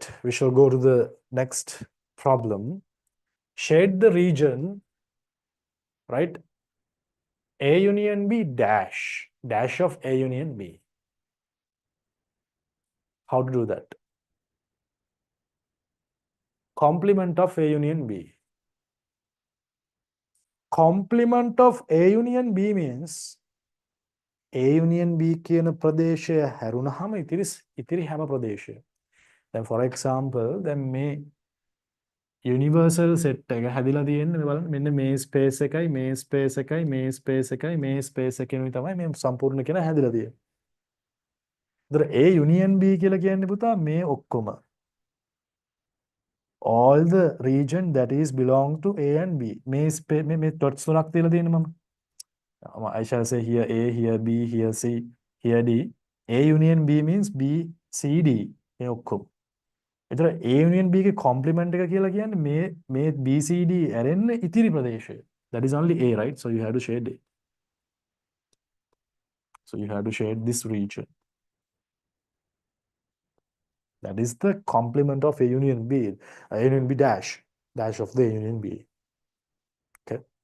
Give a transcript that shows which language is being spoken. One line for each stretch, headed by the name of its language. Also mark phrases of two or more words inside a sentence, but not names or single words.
English: We shall go to the next problem. Shade the region, right, A union B dash of A union B. How to do that? Complement of A union B. Complement of A union B means A union B
Sinhala: කියන ප්‍රදේශය හැරුණාම ඉතිරි හැම ප්‍රදේශය. දැන්
English: for example
Sinhala: දැන් මේ
English: universal set
Sinhala: එක හැදිලා තියෙන්නේ බලන්න මෙන්න මේ ස්පේස් එකයි මේ ස්පේස් එකයි මේ ස්පේස් එකයි මේ ස්පේස් එකෙනුයි තමයි මේ සම්පූර්ණ කියන හැදිලා තියෙන්නේ.
English: ඒතර A union B
Sinhala: කියලා කියන්නේ පුතා මේ ඔක්කොම
English: all the region that is belong to A and B.
Sinhala: මේ dots තුනක් තියලා තියෙන්නේ මම.
English: I shall say here A, here B, here C, here D. A union B means B, C, D.
Sinhala: මේ ඔක්කොම. ඒතර A union B ගේ complement එක කියලා කියන්නේ මේ B, C, D ඇරෙන්න ඉතිරි ප්‍රදේශය.
English: That is only A, right? So you have to shade it. So you have to shade this region. That is the complement of A union B. A union B dash of the A union B. Okay.